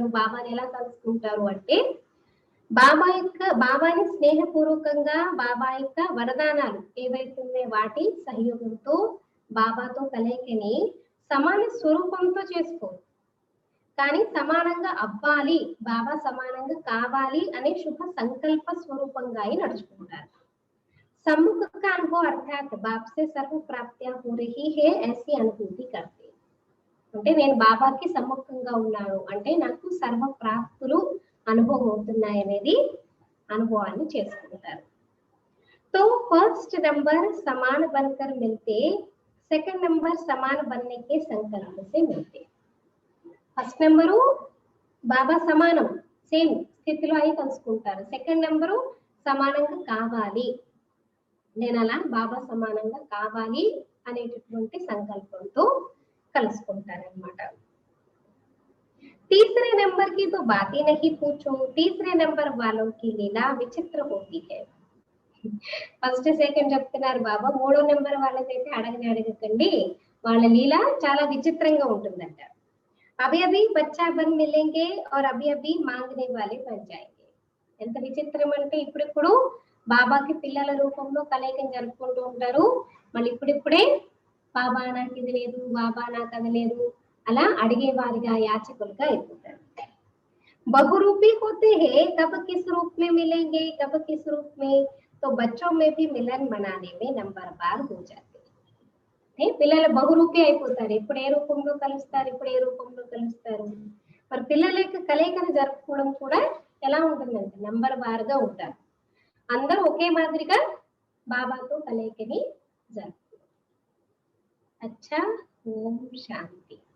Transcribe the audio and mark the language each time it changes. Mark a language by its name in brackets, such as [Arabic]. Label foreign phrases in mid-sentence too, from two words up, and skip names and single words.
[Telugu] బాబాని ఎలా కలుసుకుంటారు అంటే బాబాని స్నేహపూర్వకంగా బాబా యొక్క వరదానాలు ఏవైతే వాటి సహయోగంతో బాబాతో కలయికని సమాన స్వరూపంతో చేసుకోరు, కానీ సమానంగా అవ్వాలి, బాబా సమానంగా కావాలి అనే శుభ సంకల్ప స్వరూపంగా నడుచుకుంటారు. [Hindi] सम्मुख का अनुभव अर्थात बाप से सर्व प्राप्तियां हो रही है ऐसी अनुभूति करते. [Telugu] అంటే నేను బాబాకి సమ్ముఖంగా ఉన్నాను అంటే నాకు సర్వ ప్రాప్తులు అనుభవం అవుతున్నాయి అనేది అనుభవాన్ని చేసుకుంటారు. [Hindi] तो [English] first number [Hindi] समान बनकर मिलते, [English] second number [Hindi] समान बनने के संकल्प से मिलते. [English] first number [Telugu] బాబా సమానం సేమ్ స్థితిలో అయి కలుసుకుంటారు. [English] second number [Telugu] సమానంగా కావాలి, నేను అలా బాబా సమానంగా కావాలి అనేటటువంటి సంకల్పంతో కలుసుకుంటారన్నమాట. [Hindi] तीसरे नंबर की तो बात ही नहीं पूछो, तीसरे नंबर वालों की लीला विचित्र होती है. [English] first second [Telugu] చెప్తున్నారు బాబా, మూడో నెంబర్ వాళ్ళకైతే అడగకండి, వాళ్ళ లీల చాలా విచిత్రంగా ఉంటుందంట. [Hindi] अभी अभी बच्चा बन मिलेंगे और अभी अभी मांगने वाले बन जाएंगे. [Telugu] ఎంత విచిత్రం అంటే ఇప్పుడు బాబాకి పిల్లల రూపంలో కలయికం జరుపుకుంటూ ఉంటారు, మళ్ళీ ఇప్పుడిప్పుడే బాబా నాకు ఇది లేదు, బాబా నాకు అది లేదు అలా అడిగే వారిగా యాచకులుగా అయిపోతారు. [Hindi] बहुरूपी होते हैं, कब किस रूप में मिलेंगे, कब किस रूप में, तो बच्चों में भी मिलन मनाने में नंबर बार हो जाते हैं. [Telugu] పిల్లలు బహురూపి అయిపోతారు, ఇప్పుడు ఏ రూపంలో కలుస్తారు, ఇప్పుడు ఏ రూపంలో కలుస్తారు. మరి పిల్లల యొక్క కలయికను జరుపుకోవడం కూడా ఎలా ఉంటుందంటే నంబర్ వారుగా ఉంటారు, అందరూ ఒకే మాదిరిగా బాబాతో కలయికని జరుపుకోవడం. [Hindi] अच्छा, ओम शांति.